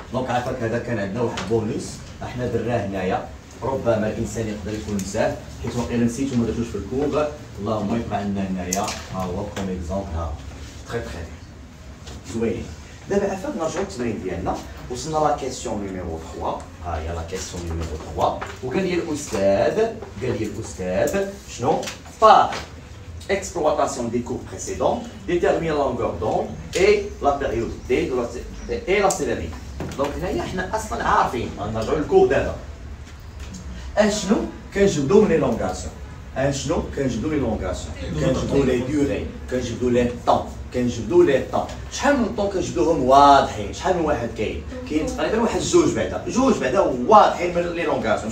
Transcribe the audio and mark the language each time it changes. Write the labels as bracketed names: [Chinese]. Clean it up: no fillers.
[Arabic] دونك عافاك هذا كان عندنا واحد بونوس احنا درناه هنايا. ربما الانسان يقدر يكون نساه حيت واقيلا نسيتو ما درتوش في الكور. اللهم يبقى عندنا هنايا ها هو كوم اكزومبل ها تري زوينين. دابا عافاك نرجعو للتمرين ديالنا. وصلنا لا كيسيون نيميرو 3. ها هي لا كيسيون نيميرو 3 وقال لي الاستاذ شنو؟ [French] par exploitation des cours précédents détermine la longueur d'onde et la périodicité et la célérité. [Arabic] دونك هنايا حنا اصلا عارفين غنرجعو للكور دابا اشنو كنجبدو من لي لونغاسيون. كنجبدو لي ديوري كنجبدو لي طون شحال من طون كنجبدوهم واضحين. شحال من واحد كاين تقريبا واحد جوج بعدا واضحين من لي لونغاسيون.